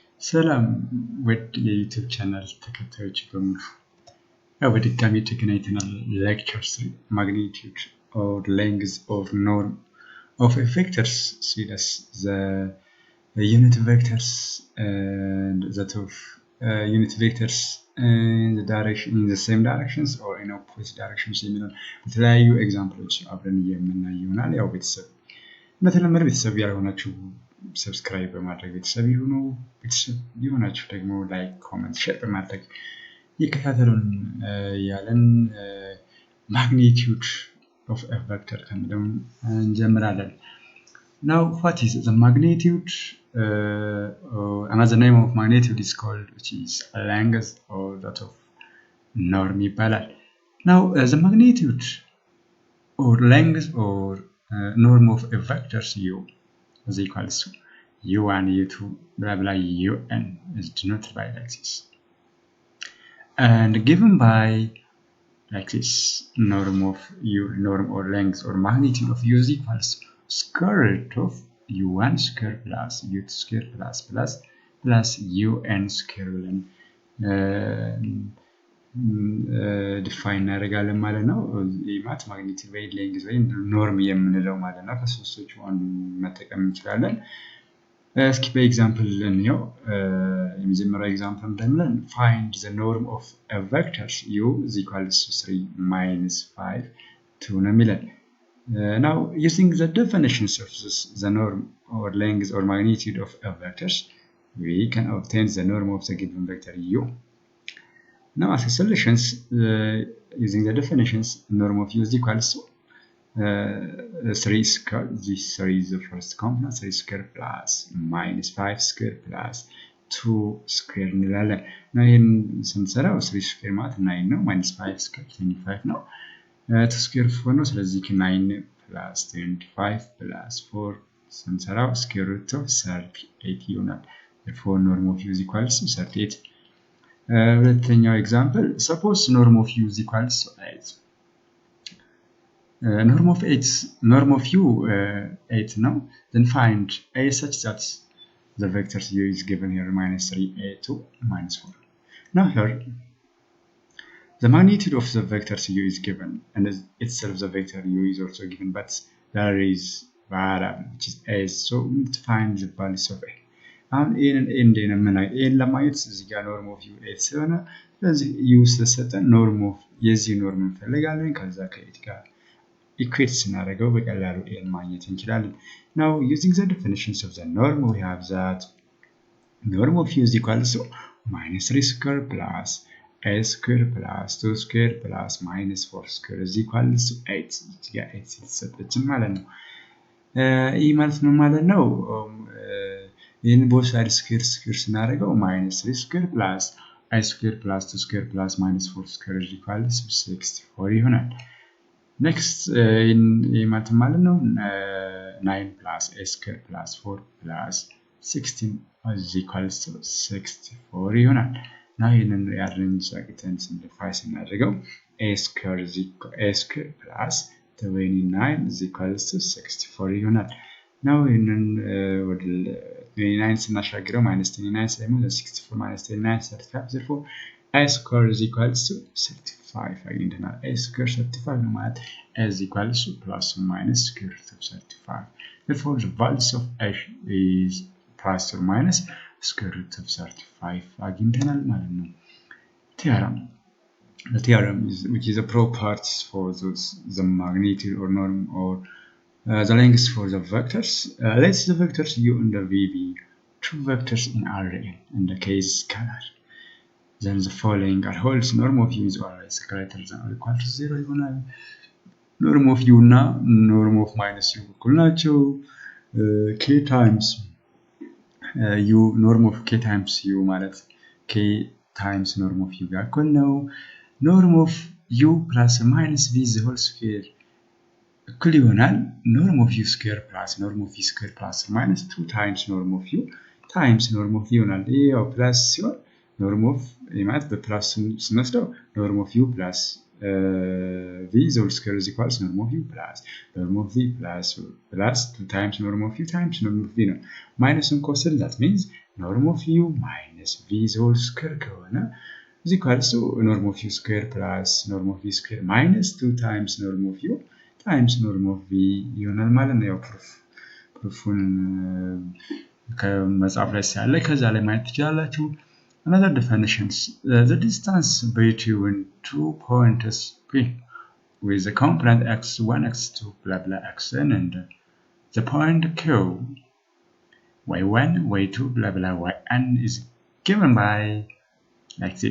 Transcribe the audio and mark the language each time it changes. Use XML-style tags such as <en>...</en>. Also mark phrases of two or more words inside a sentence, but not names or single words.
<am>ሰላም ውድ የዩቲዩብ ቻናል ተከታዮች በሙሉ በድጋሚ ተገናኝተናል።</am> <en>lecture-3 magnitude or length of norm of vectors see as the unit vectors and that of unit vectors in the direction in the same directions or in opposite directions</en> <am>የሚለው በተለያዩ ኤግዛምፕሎች አብረን የምናይ ይሆናል። ያው ቤተሰብ በተለመደ ቤተሰብ ያልሆናችሁ ሰብስክራይብ በማድረግ ቤተሰብ ይሁኑ። ቤተሰብ ይሆናችሁ ደግሞ</am> <en>like comment share</en> <am>በማድረግ ይከታተሉን ያለን</am> <en>magnitude of a vector</en> <am>ከሚለው እንጀምራለን።</am> <en>Now what is the magnitude? Another name of magnitude is called which is length or that of norm ይባላል። Now the magnitude or length or norm of a vector u is equals to u1 u2 blah blah un is denoted by like this and given by like this norm of u norm or length or magnitude of u is equals to square root of u1 square plus u2 square plus un square ብለን</en> <am>define እናደርጋለን ማለት ነው። የማት ማግኒቲዩድ ወይ ሌንግዝ ወይ ኖርም የምንለው ማለት ነው። ከሶስቶቹ አንዱ መጠቀም እንችላለን። እስኪ በኤግዛምፕል እንየው። የመጀመሪያው ኤግዛምፕል እንደምን</am> <en>find the norm of a vector u is equals to 3 minus 5 2</en> <am>ነው የሚለን።</am> <en>Now using the definitions of the norm or length or magnitude of a vector we can obtain the norm of the given vector u. Now as a solutions using the definitions norm of u is equals to 3 square, this 3 is the first component, 3 square plus minus 5 square plus 2 square እንላለን። now</en> <am>ይሄን ስንሰራው</am> <en>3 square</en> <am>ማለት 9 ነው</am> <en>minus 5 square 25 ነው 2 square 4</en> <am>ነው ስለዚህ</am> <en>9 plus 25 plus 4 ስንሰራው square root of 38 ይሆናል። therefore norm of u is equals to 38.</en> <am>ሁለተኛው ኤግዛምፕል</am> <en>suppose norm of u is equals to 8. Norm of u 8 now then find a such that the vector u is given here minus 3a2 minus 4. Now here the magnitude of the vector u is given and itself the vector u is also given but there is variable which is a, so we need to find the values of a.</en> <am>አሁን ኤን ለማየት እዚህ ጋር</am> <en>norm of u</en> <am>8 ስለሆነ ስለዚህ ዩ ስለሰጠን</am> <en>norm of</en> <am>የዚህ ኖርም እንፈልጋለን። ከዛ ከኤት ጋር ኢኩዌት ስናደርገው በቀላሉ ኤን ማግኘት እንችላለን።</am> <en>now using the definitions of the norm we have that norm of u is equals to minus 3 square plus a square plus 2 square plus minus 4 square is equals to 8.</en> <am>እዚህ ጋር 8 ስለሰጠችን ማለት ነው። ይህ ማለት ነው ማለት ነው</am> <en>in both sides square ስናደርገው minus 3 square plus a square plus 2 square plus minus 4 square is equals to 64 ይሆናል። next</en> <am>ማለት ነው</am> <en>9 plus a square plus 4 plus 16 is equals to 64 ይሆናል። now</en> <am>ይሄንን ያርንጅ አግተን</am> <en>simplify ስናደርገው a square plus 29 is equals to 64 ይሆናል። now</en> <am>ይሄንን ወደ 29 ስናሻግረው</am> <en>minus 29 ስለሚሆን 64 minus 29 35 therefore a square is equals to 35 አግኝተናል። a square 35</en> <am>ነው ማለት</am> <en>a is equals to plus or minus square root of 35. therefore the values of a is plus or minus square root of 35</en> <am>አግኝተናል ማለት ነው።</am> <en>the theorem is which is a properties for the magnitude or norm or the length for the vectors. Let's the vectors u and the v be two vectors in array in the case scalar. Then the following are holds norm of u is always greater than or equal to 0 ይሆናል። norm of u እና norm of minus u</en> <am>እኩል ናቸው።</am> <en>k times u norm of k times u ማለት k times norm of u</en> <am>ጋር እኩል ነው።</am> <en>norm of u plus minus v the whole square</en> <am>እኩል ይሆናል</am> <en>norm of u square plus norm of v square plus minus 2 times norm of u times norm of v</en> <am>ይሆናል። ያው ፕላስ ሲሆን</am> <en>norm of</en> <am>ማለት በፕላስ ስንወስደው</am> <en>norm of u plus v the whole square is equals norm of u plus norm of v plus 2 times norm of u times norm of v</en> <am>ነው። ማይነስን ከወሰድን</am> <en>that means norm of u minus v whole square ከሆነ is equals to norm of u square plus norm of v square minus 2 times norm of u times norm of v</en> <am>ይሆናል ማለት ነው። ያው ፕሩፉን ከመጽሐፍ ላይ ሳለ ከዛ ላይ ማየት ትችላላችሁ።</am> <en>Another definitions, the distance between 2 points p with the component x1, x2, blah blah xn and the point q y1, y2, blah blah yn is given by like this.</en>